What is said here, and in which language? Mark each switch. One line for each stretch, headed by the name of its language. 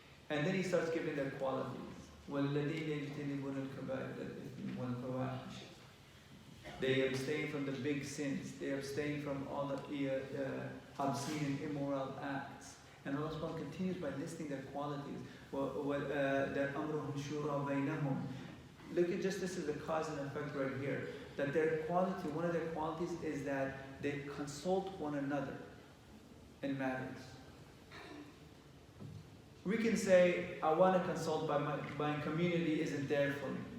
English: And then he starts giving their qualities.
Arabic: وَالَّذِينَ يَجْتَنِبُونَ الْكَبَائِرَ الْإِثْمِ وَالْفَوَاحِشَ.
English: They abstain from the big sins. They abstain from all the obscene and immoral acts. And Allah subhanahu wa ta'ala continues by listing their qualities.
Arabic: That أَمْرُهُمْ شُورَى بَيْنَهُمْ.
English: Look at just this is the cause and effect right here. That their quality, one of their qualities is that they consult one another in matters. We can say, I want to consult, but my community isn't there for me.